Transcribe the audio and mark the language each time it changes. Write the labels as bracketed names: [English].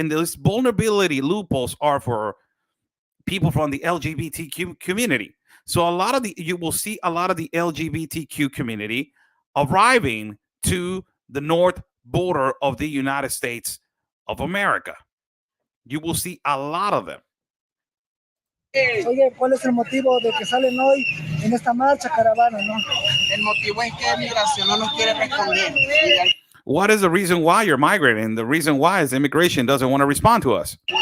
[English] And these vulnerability loopholes are for people from the LGBTQ community. So you will see a lot of the LGBTQ community arriving to the north border of the United States of America. You will see a lot of them. [Spanish] Oye, ¿cuál es el motivo de que salen hoy en esta marcha caravana, no? El motivo es que migración no nos quiere responder. [English] What is the reason why you're migrating? The reason why is immigration doesn't want to respond to us.